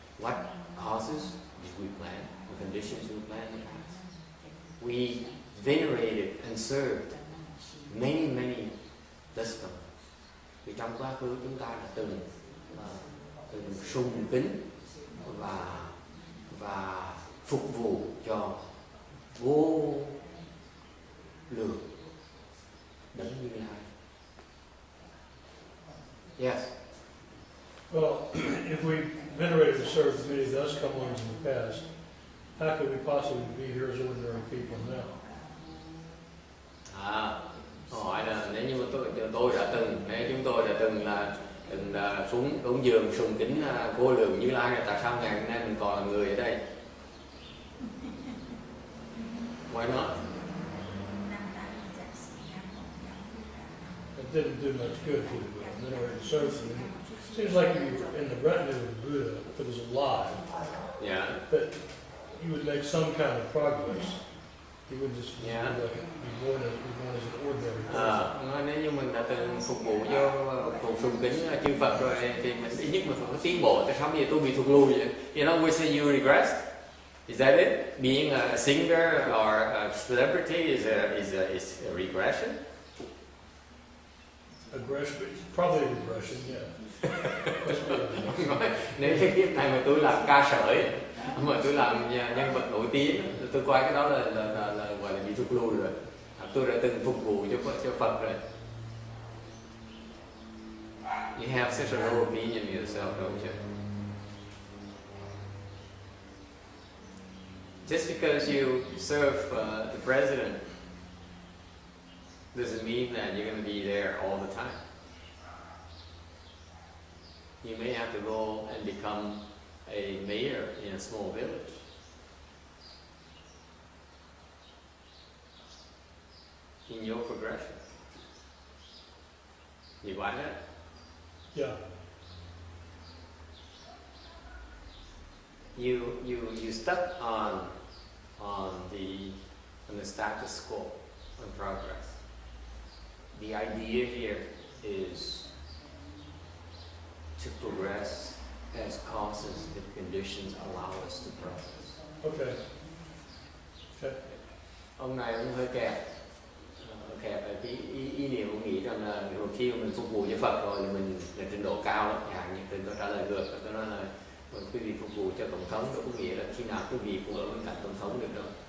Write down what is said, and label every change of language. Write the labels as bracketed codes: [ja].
[en] What causes did we plant? What conditions we plant in the past? We venerated and served many deskam. [vi] Vì trong quá khứ chúng ta đã từng sùng kính và phục vụ cho vô lượng đấng Như Lai. [en] Yes. Well, if we venerated and served many thus come ones in the past, how could we possibly be here as ordinary people now? [vi] Hỏi là nếu như tôi đã từng, nếu chúng tôi đã từng là cúng dường sùng kính vô lượng Như Lai, là tại sao ngày hôm nay mình còn là người ở đây? [en] Why not? It didn't do much good to venerate and serve them. It seems like you were in the retinue of the Buddha, if it was alive, that you would make some kind of progress. You wouldn't just be born as an ordinary person. [vi] Nếu như mình đã từng phục vụ cho sùng kính chư Phật rồi thì mình ít nhất mình phải có tiến bộ. Tại sao bây giờ tôi bị thụt lùi vậy? [en] You know, we say you regress. Is that it? Being a singer or a celebrity is a regression? Aggression, probably regression, yeah. [vi] Nếu cái kiếp này mà tôi làm ca sởi, mà tôi làm nhân vật nổi tiếng, tôi coi cái đó là gọi là bị thụt lùi rồi. Tôi đã từng phục vụ cho Phật rồi. [en] You have such a low opinion of yourself, don't you? Just because you serve the president doesn't mean that you're going to be there all the time. You may have to go and become a mayor in a small village. In your progression. You buy that? Yeah. You stuck on the status quo on progress. The idea here is to progress as causes and conditions allow us to progress. Okay. [vi] Ông này ông hơi kẹp ở cái ý niệm ông nghĩ rằng là khi mà mình phục vụ cho Phật rồi thì mình là trình độ cao lắm. Như tôi trả lời ngược, tôi nói là quý vị phục vụ cho tổng thống đó có nghĩa là khi nào quý vị cũng ở bên cạnh tổng thống được đâu.